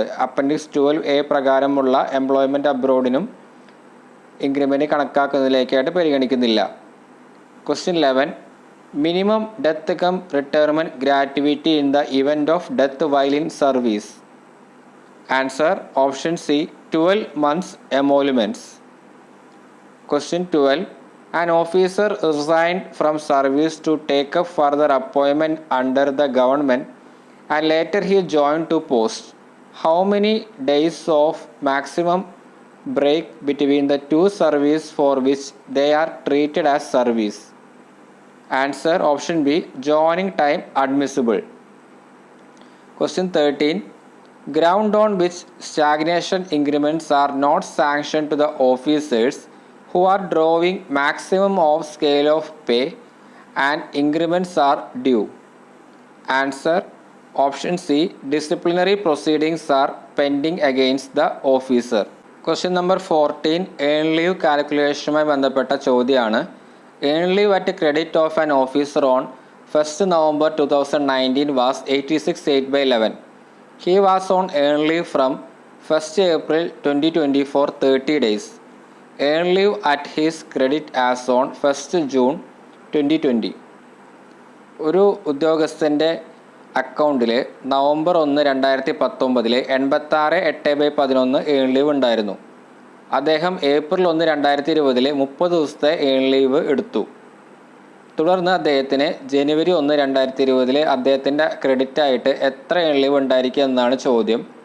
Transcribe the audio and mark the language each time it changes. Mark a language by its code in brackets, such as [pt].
[ml] Appendix 12A പ്രകാരമുള്ള employment അബ്രോഡിനും increment കണക്കാക്കുന്നതിലേക്കായിട്ട് പരിഗണിക്കുന്നില്ല. [en] Question 11. Minimum death cum retirement gratuity in the event of death while in service. Answer option C, 12 months emoluments. Question 12. An officer resigned from service to take up further appointment under the government and later he joined to post. How many days of maximum break between the two service for which they are treated as service? Answer option B, joining time admissible. Question 13. Ground on which stagnation increments are not sanctioned to the officers who are drawing maximum of scale of pay and increments are due. Answer option C, disciplinary proceedings are pending against the officer. Question number 14. [ml] Earn leave calculationുമായി ബന്ധപ്പെട്ട ചോദ്യമാണ്. [en] Earn leave at credit of an officer on 1st November 2019 was 86/8/11. He was on earn leave from 1st April 2020 for 30 days. Earn leave at his credit as on 1st June 2020. [ml] ഒരു ഉദ്യോഗസ്ഥൻ്റെ അക്കൗണ്ടിൽ November 1, 2019 86/8/11 earn leave ഉണ്ടായിരുന്നു. അദ്ദേഹം April 1, 2020 30 ദിവസത്തെ earn leave എടുത്തു. തുടർന്ന് അദ്ദേഹത്തിന് ജനുവരി 1, 2020 അദ്ദേഹത്തിൻ്റെ ക്രെഡിറ്റായിട്ട് എത്ര ഏൺ ലീവ് ഉണ്ടായിരിക്കുക എന്നാണ് ചോദ്യം.